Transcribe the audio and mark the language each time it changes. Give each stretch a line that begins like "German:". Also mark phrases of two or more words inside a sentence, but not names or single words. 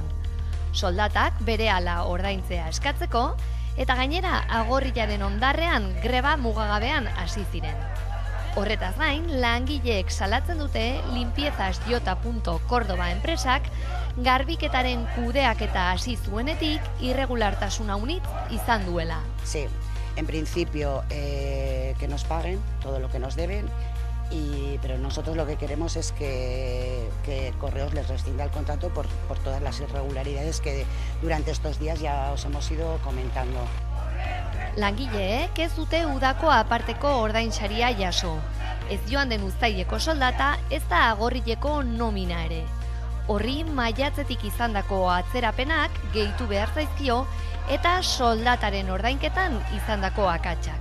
Basque: Soldatak berehala ordaintzea eskatzeko eta gainera agorriaren ondarrean greba mugagabean hasi ziren. Horretaz gain, langileek salatzen dute Limpiezas J. Cordoba enpresak garbiketaren kudeaketa hasi zuenetik irregulartasuna unitz izan duela.
Spanish: Sí, en principio que nos paguen todo lo que nos deben. Pero nosotros lo que queremos es que Correos les rescinda el contrato por todas las irregularidades que durante estos días ya os hemos ido comentando.
Basque: Langileek ez dute udako aparteko ordainsaria jaso. Ez joan den uztaileko soldata, ez da agorrileko nomina ere. Horri maiatzetik izandako atzerapenak gehitu behar zaizkio eta soldataren ordainketan izandako akatsak.